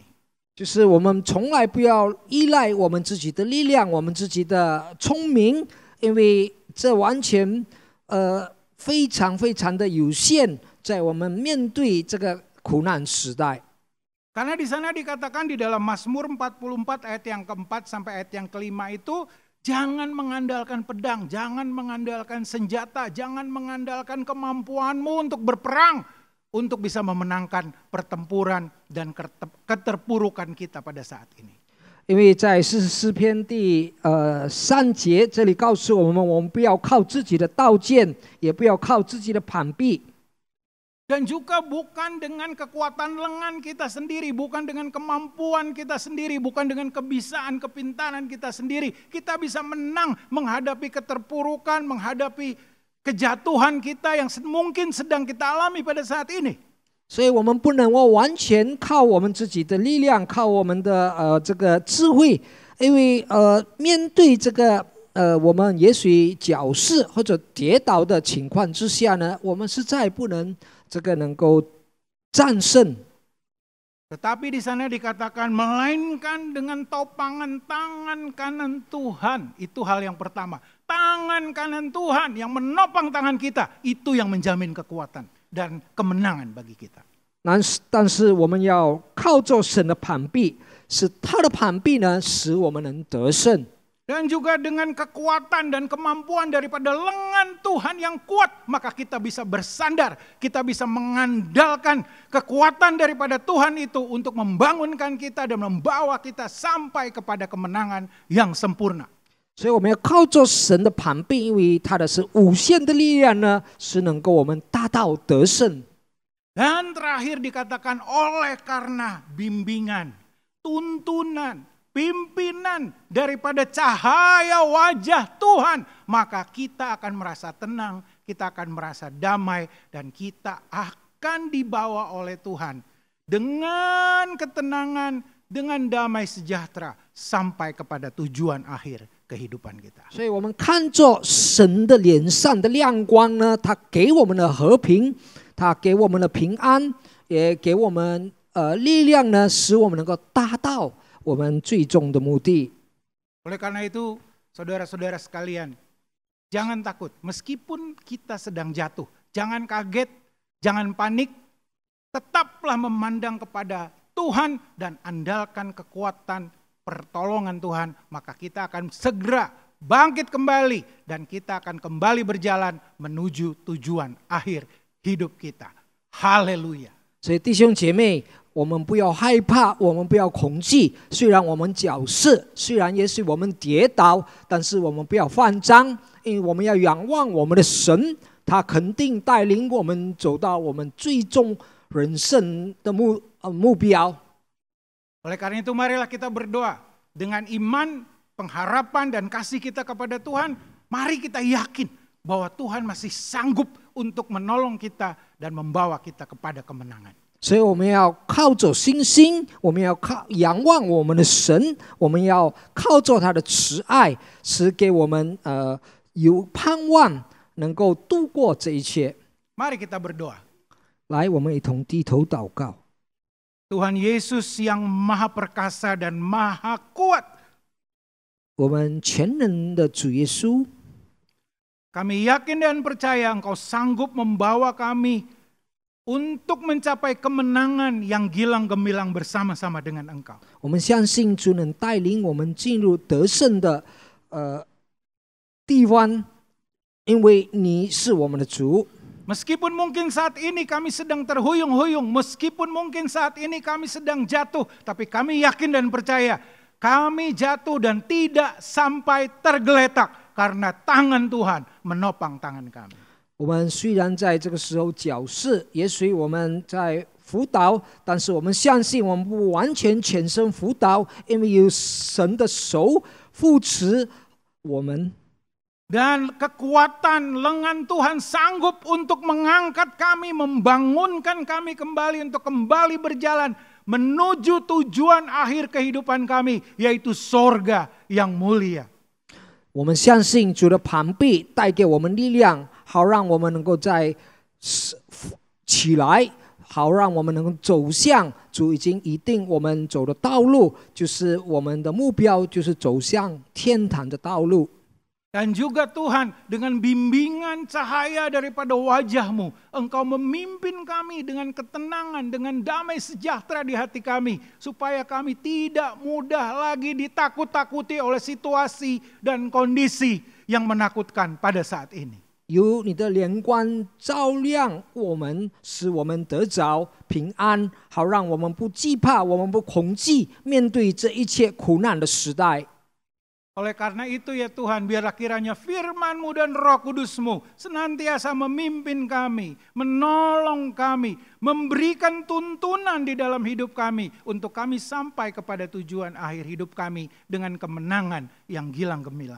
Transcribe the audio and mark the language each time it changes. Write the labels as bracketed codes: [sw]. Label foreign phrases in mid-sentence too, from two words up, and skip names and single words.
[zh] 就是我们从来不要依赖我们自己的力量，我们自己的聪明，因为这完全非常非常的有限，在我们面对这个苦难时代。 [id] Karena di sana dikatakan di dalam Mazmur 44 ayat yang keempat sampai ayat yang kelima itu, jangan mengandalkan pedang, jangan mengandalkan senjata, jangan mengandalkan kemampuanmu untuk berperang, untuk bisa memenangkan pertempuran dan keterpurukan kita pada saat ini. [zh] 因为在44篇第3节，这里告诉我们不要靠自己的刀剑，也不要靠自己的膀臂。 [id] Dan juga bukan dengan kekuatan lengan kita sendiri, bukan dengan kemampuan kita sendiri, bukan dengan kebisaan, kepintaran kita sendiri. Kita bisa menang menghadapi keterpurukan, menghadapi kejatuhan kita yang mungkin sedang kita alami pada saat ini. [zh] 所以我们不能够完全靠我们自己的力量，靠我们的这个智慧，因为面对这个我们也许矫视或者跌倒的情况之下呢，我们实在不能这个能够战胜。 [id] Tetapi di sana dikatakan melainkan dengan topangan tangan kanan Tuhan. Itu hal yang pertama. Tangan kanan Tuhan yang menopang tangan kita, itu yang menjamin kekuatan dan kemenangan bagi kita. [zh] 但是我们要靠着神的膀臂，使他的膀臂呢，使我们能得胜。 [id] Dan juga dengan kekuatan dan kemampuan daripada lengan Tuhan yang kuat, maka kita bisa bersandar, kita bisa mengandalkan kekuatan daripada Tuhan itu untuk membangunkan kita dan membawa kita sampai kepada kemenangan yang sempurna. [zh] 所以我们要靠着神的膀臂，因为他的是无限的力量呢，是能够我们达到得胜。 [id] Dan terakhir dikatakan oleh karena bimbingan, tuntunan, pimpinan daripada cahaya wajah Tuhan, maka kita akan merasa tenang, kita akan merasa damai, dan kita akan dibawa oleh Tuhan dengan ketenangan, dengan damai sejahtera sampai kepada tujuan akhir kehidupan kita. [zh] 所以我们看着神的脸上的亮光呢，他给我们的和平，他给我们的平安，也给我们力量呢，使我们能够达到 我们最终的目的。 [id] Oleh karena itu, saudara-saudara sekalian, jangan takut. Meskipun kita sedang jatuh, jangan kaget, jangan panik. Tetaplah memandang kepada Tuhan dan andalkan kekuatan pertolongan Tuhan. Maka kita akan segera bangkit kembali dan kita akan kembali berjalan menuju tujuan akhir hidup kita. Haleluya. [zh] 所以弟兄姐妹，我们不要害怕，我们不要恐惧。虽然我们脚是，虽然也许我们跌倒，但是我们不要慌张，因为我们要仰望我们的神，他肯定带领我们走到我们最终人生的目标。 [id] Oleh karena itu marilah kita berdoa dengan iman, pengharapan dan kasih kita kepada Tuhan. Mari kita yakin bahwa Tuhan masih sanggup untuk menolong kita dan membawa kita kepada kemenangan. [zh] 所以我们要靠着信心，我们要仰望我们的神，我们要靠着他的慈爱，使给我们有盼望，能够度过这一切。 [id] Mari kita berdoa. [zh] 来，我们一同低头祷告。 [id] Tuhan Yesus yang maha perkasa dan maha kuat, [zh] 我们全能的主耶稣， [id] kami yakin dan percaya Engkau sanggup membawa kami untuk mencapai kemenangan yang gilang gemilang bersama-sama dengan Engkau. [zh] 我们相信主能带领我们进入得胜的地方，因为你是我们的主。 [id] Meskipun mungkin saat ini kami sedang terhuyung-huyung, meskipun mungkin saat ini kami sedang jatuh, tapi kami yakin dan percaya kami jatuh dan tidak sampai tergeletak karena tangan Tuhan menopang tangan kami. [zh] 我们虽然在这个时候矫饰，也许我们在辅导，但是我们相信我们不完全全身辅导，因为有神的手扶持我们。 [id] Dan kekuatan lengan Tuhan sanggup untuk mengangkat kami, membangunkan kami kembali untuk kembali berjalan menuju tujuan akhir kehidupan kami, yaitu sorga yang mulia. [zh] 我们相信主的膀臂带给我们力量，好让我们能够在起来，好让我们能够走向主已经一定我们走的道路，就是我们的目标，就是走向天堂的道路。 [id] Dan juga Tuhan dengan bimbingan cahaya daripada wajah-Mu, Engkau memimpin kami dengan ketenangan, dengan damai sejahtera di hati kami. Supaya kami tidak mudah lagi ditakut-takuti oleh situasi dan kondisi yang menakutkan pada saat ini. [zh] 有你的亮光照亮我们，使我们得着平安，好让我们不惧怕，我们不恐惧，面对这一切苦难的时代。 [id] Oleh karena itu ya Tuhan, biarlah kiranya firman-Mu dan Roh Kudus-Mu senantiasa memimpin kami, menolong kami, memberikan tuntunan di dalam hidup kami untuk kami sampai kepada tujuan akhir hidup kami dengan kemenangan yang gilang gemilang.